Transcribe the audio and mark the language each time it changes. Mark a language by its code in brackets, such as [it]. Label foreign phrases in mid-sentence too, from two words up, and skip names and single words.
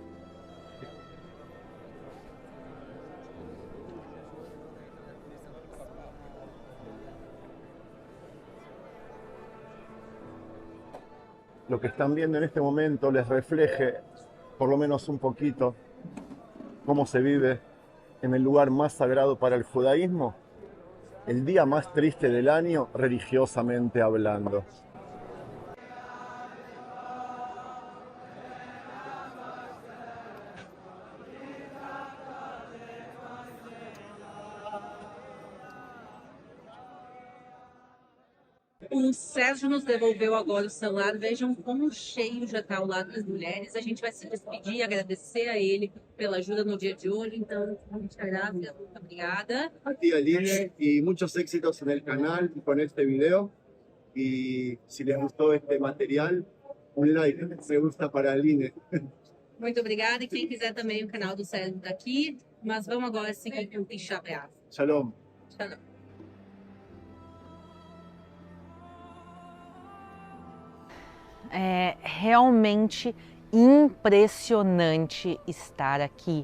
[es] Lo que están viendo en este momento les refleje, por lo menos un poquito, cómo se vive en el lugar más sagrado para el judaísmo, el día más triste del año, religiosamente hablando. [pt] O Sérgio nos devolveu agora o celular. Vejam como cheio já está ao lado das mulheres. A gente vai se despedir e agradecer a ele pela ajuda no dia de hoje. Então, [es] muchas gracias, [pt] muito obrigada. [es] A ti, Aline, y muchos éxitos en el canal y con este video. Y si les gustó este material, un like, me gusta para Aline. [pt] Muito obrigada. E quem quiser também, o canal do Sérgio está aqui. Mas vamos agora seguir com o Tisha B'Av. Shalom. Shalom. É realmente impressionante estar aqui.